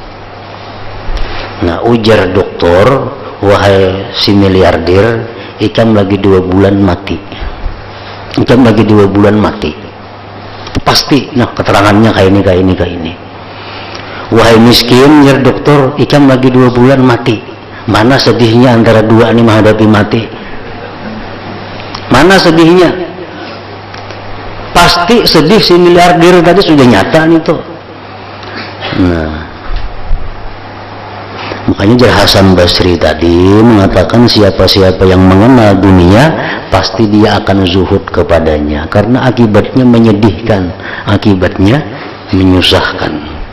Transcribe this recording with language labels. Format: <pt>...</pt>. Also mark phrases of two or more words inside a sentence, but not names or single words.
<bjn>Nah ujar dokter, wahai si miliarder, ikam lagi 2 bulan mati, ikam lagi 2 bulan mati pasti. Nah keterangannya kayak ini. Wahai miskin, ya dokter, ikam lagi 2 bulan mati.</bjn> <id>Mana sedihnya antara dua ini menghadapi mati? Mana sedihnya? Pasti sedih si miliarder tadi, sudah nyata nih tuh. Nah, makanya Jar Hasan Basri tadi mengatakan siapa-siapa yang mengenal dunia pasti dia akan zuhud kepadanya, karena akibatnya menyedihkan, akibatnya menyusahkan.</id>